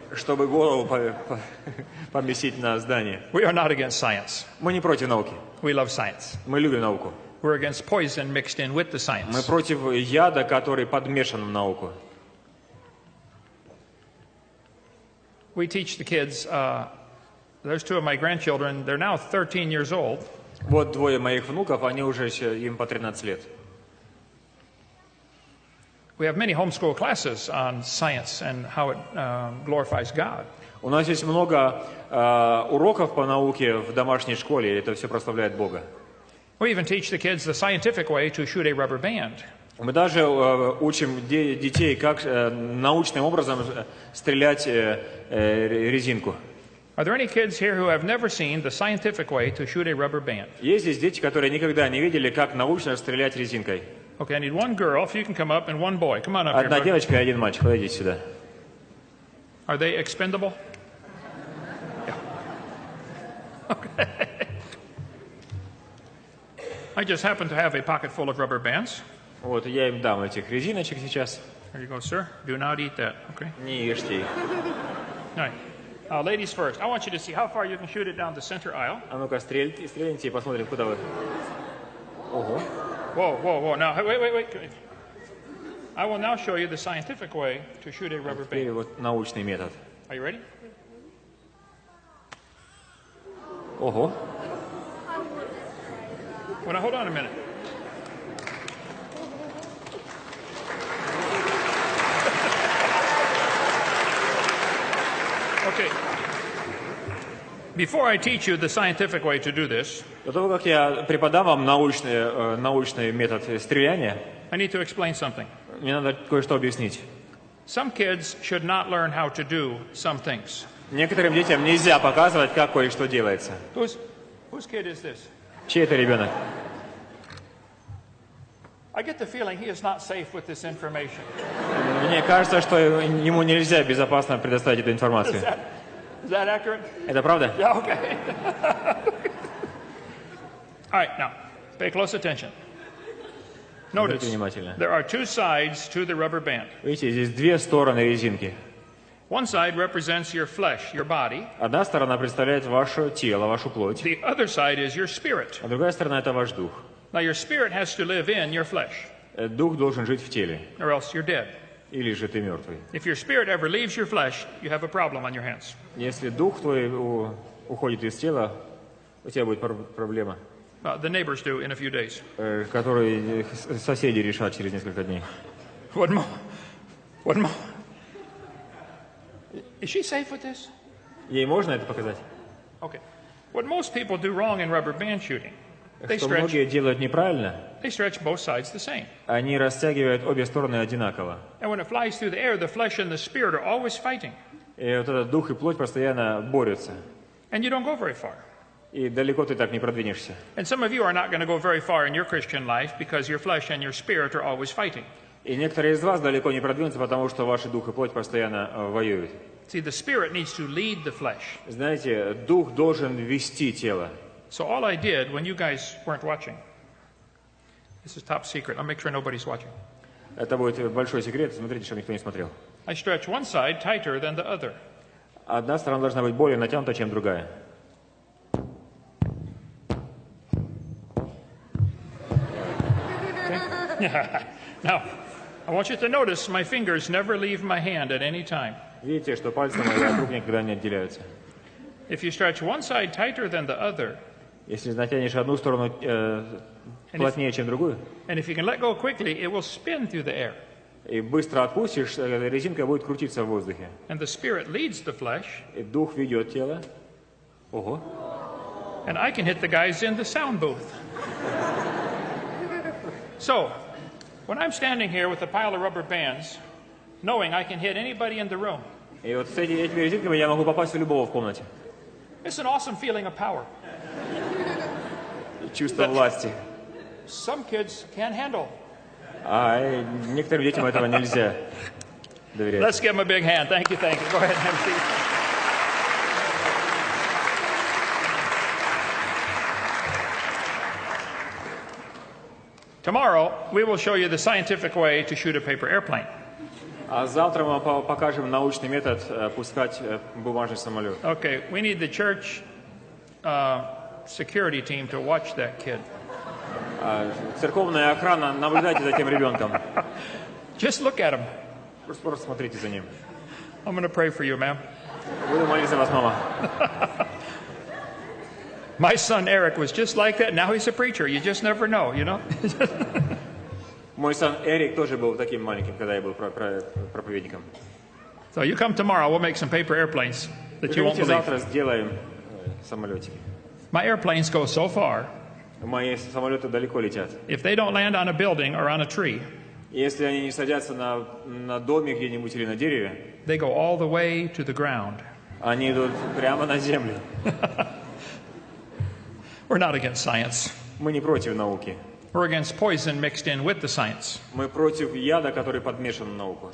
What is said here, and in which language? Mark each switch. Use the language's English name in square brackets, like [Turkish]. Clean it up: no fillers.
[Russian] чтобы голову поместить на здание. [English] We are not against science. [Russian] Мы не против науки. [English] We love science. [Russian] Мы любим науку. [English] We're against poison mixed in with the [Russian] Мы [English] science. [Russian] против яда, который подмешан в науку. [English] We teach the kids. There's two of my grandchildren. They're now 13 years old. [Russian] Вот двое моих внуков, они уже им по 13 лет. [English] We have many homeschool classes on science and how it glorifies God. [Russian] У нас есть много уроков по науке в домашней школе, и это все прославляет Бога. [English] We even teach the kids the scientific way to shoot a rubber band. [Russian] Мы даже учим детей, как научным образом стрелять резинку. [English] Are there any kids here who have never seen the scientific way to shoot a rubber band? [Russian] Есть здесь дети, которые никогда не видели, как научно стрелять резинкой. [English] Okay, I need one girl, if you can come up, and one boy. Come on up here. [Russian] Одна [English] brother. [Russian] девочка и один мальчик. Подойдите сюда. [English] Are they expendable? Yeah. Okay. I just happen to have a pocket full of rubber bands. [Russian] Вот, я им дам этих резиночек сейчас. [English] There you go, sir. Do not eat that. Okay. [Russian] Не ешьте их. [English] All right. Ladies first. I want you to see how far you can shoot it down the center aisle. [Russian] А ну-ка, стрельните и посмотрим, куда вы. Ого. [English] Whoa, whoa, whoa. Now, wait. I will now show you the scientific way to shoot a rubber [Russian] Теперь [English] band. [Russian] вот научный метод. [English] Are you ready? [Russian] Ого. [English] Well, now, hold on a minute. Okay. Before I teach you the scientific way to do this, [Russian] До того, как я преподам вам научный метод стреляния, [English] I need to explain something. [Russian] мне надо кое-что объяснить. [English] Some kids should not learn how to do some things. [Russian] Некоторым детям нельзя показывать, как кое-что делается. [English] Whose kid is this? [Russian] Чей это ребенок? [English] I get the feeling he is not safe with this information. [Russian] Мне кажется, что ему нельзя безопасно предоставить эту информацию. [English] Is that accurate? [Russian] Это правда? [English] Yeah, okay. All right, now, pay close attention. Notice, [Russian] внимательно. [English] there are two sides to the rubber band. [Russian] Видите, здесь две стороны резинки. [English] One side represents your flesh, your body. [Russian] Одна сторона представляет ваше тело, вашу плоть, [English] The other side is your spirit. [Russian] а другая сторона – это ваш дух. [English] Now, your spirit has to live in your flesh, [Russian] Дух должен жить в теле, [English] or else you're dead. [Russian] или же ты мертвый. [English] If your spirit ever leaves your flesh, you have a problem on your hands. [Russian] Если дух твой уходит из тела, у тебя будет проблема, [English] The neighbors do in a few days. [Russian] которую соседи решат через несколько дней. [English] One more. One more. Is she safe with this? [Russian] Ей можно это показать? [English] Okay. What most people do wrong in rubber band shooting, they [Russian] Что [English] stretch [Russian] многие делают неправильно, [English] both sides the same. [Russian] они растягивают обе стороны одинаково. [English] And when it flies through the air, the flesh and the spirit are always fighting. [Russian] И вот этот дух и плоть постоянно борются. [English] And you don't go very far. [Russian] И далеко ты так не продвинешься. [English] And some of you are not going to go very far in your Christian life because your flesh and your spirit are always fighting. [Russian] И некоторые из вас далеко не продвинутся, потому что ваши дух и плоть постоянно воюют. [English] See, the spirit needs to lead the flesh. [Russian] Знаете, дух должен вести тело. [English] So all I did when you guys weren't watching, this is top secret. I'll make sure nobody's watching. [Russian] Это будет большой секрет. Смотрите, чтобы никто не смотрел. [English] I stretch one side tighter than the other. [Russian] Одна сторона должна быть более натянута, чем другая. [English] Now, I want you to notice my fingers never leave my hand at any time. [Russian] Видите, что пальцы мои от рук никогда не отделяются. [English] If you stretch one side tighter than the other, [Russian] Если натянешь одну сторону плотнее, чем другую, [English] and if you can let go quickly, it will spin through the air. [Russian] и быстро отпустишь, резинка будет крутиться в воздухе. [English] And the spirit leads the flesh, [Russian] И дух ведет тело. Ого. [English] and I can hit the guys in the sound booth. So, when I'm standing here with a pile of rubber bands, knowing I can hit anybody in the room, [Russian] И вот с этими резинками я могу попасть в любого в комнате. [English] it's an awesome feeling of power. [Russian] Чувство власти. [English] Some kids can't handle. [Russian] А некоторым детям этого нельзя доверять. [English] Let's give them a big hand. Thank you, thank you. Go ahead and have a seat. Tomorrow, we will show you the scientific way to shoot a paper airplane. [Russian] А завтра мы покажем научный метод пускать бумажный самолет. [English] Okay, we need the church security team to watch that kid. [Russian] Церковная охрана, наблюдайте за тем ребенком. [English] Just look at him. [Russian] Просто смотрите за ним. [English] I'm going to pray for you, ma'am. [Russian] Буду молиться за вас, мама. [English] My son Eric was just like that. Now he's a preacher. You just never know, you know? [Russian] Мой сын Эрик тоже был таким маленьким, когда я был проповедником. [English] So you come tomorrow, we'll make some paper airplanes that you won't [Russian] Приходите [English] believe. [Russian] завтра, сделаем самолетики. [English] My airplanes go so far, [Russian] Мои самолеты далеко летят. [English] if they don't land on a building or on a tree, [Russian] Если они не садятся на доме где-нибудь или на дереве, [English] they go all the way to the ground. [Russian] они идут прямо на землю. [English] We're not against science. [Russian] Мы не против науки. [English] We're against poison mixed in with the science. [Russian] Мы против яда, который подмешан в науку.